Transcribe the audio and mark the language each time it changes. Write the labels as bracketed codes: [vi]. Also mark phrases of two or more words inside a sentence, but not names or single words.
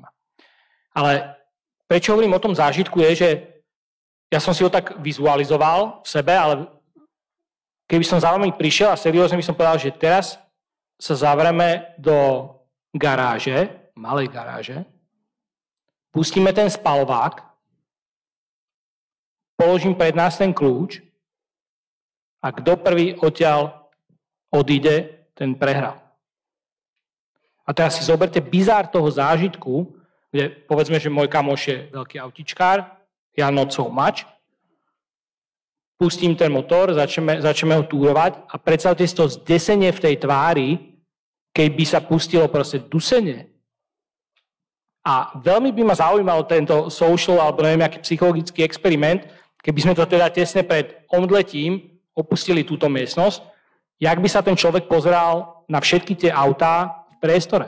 [sk] Ale prečo hovorím o tom zážitku je, že ja som si ho tak vizualizoval v sebe, ale keby som za vami prišiel a seriózne by som povedal, že teraz sa zavreme do garáže, malej garáže, pustíme ten spaľovák, položím pred nás ten kľúč a kto prvý odtiaľ odíde, ten prehral. A teraz si zoberte bizár toho zážitku, kde povedzme, že môj kamoš je veľký autičkár, ja [en] not so much, [sk] pustím ten motor, začneme ho túrovať a predstavte si to zdesenie v tej tvári, keby sa pustilo proste dusenie. A veľmi by ma zaujímal tento social alebo neviem, aký psychologický experiment, keby sme to teda tesne pred omdletím opustili túto miestnosť, jak by sa ten človek pozeral na všetky tie autá v priestore.